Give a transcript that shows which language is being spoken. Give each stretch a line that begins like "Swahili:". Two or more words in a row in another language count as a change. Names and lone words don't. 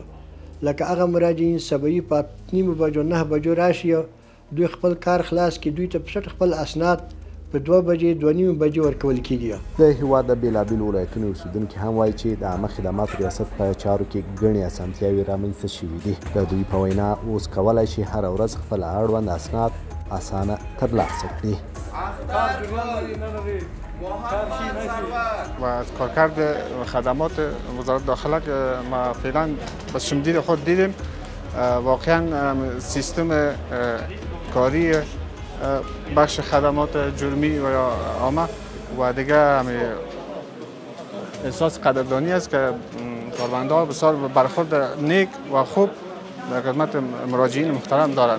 Pashto: لکه هغه مراجعین سبایي په 8:30 بجو 9 بجو راشي دوی خپل کار خلاص کړي، دوی ته په خپل اسناد په 2 بجې 2:30 بجې ورکول کېږي. د هیواد د بېلابېلو ولایتونو اوسېدونکي هم وایي چې د عامه خدماتو ریاست په چارو کې ګڼې اسانتیاوې رامنځته شوي دي. د دوی په وینا اوس کولی شي هره ورځ خپل اړوند اسناد اسانه ترلاسه کړي.
Persian: و از کارکرد خدمات وزارت داخله که ما فعلا با شمدید خود دیدیم واقعا سیستم کاری بخش خدمات جرمی و یا عامه و دیگه احساس قدردانی است که کارمندان بسیار برخورد نیک و خوب در خدمت مراجعین محترم دارند.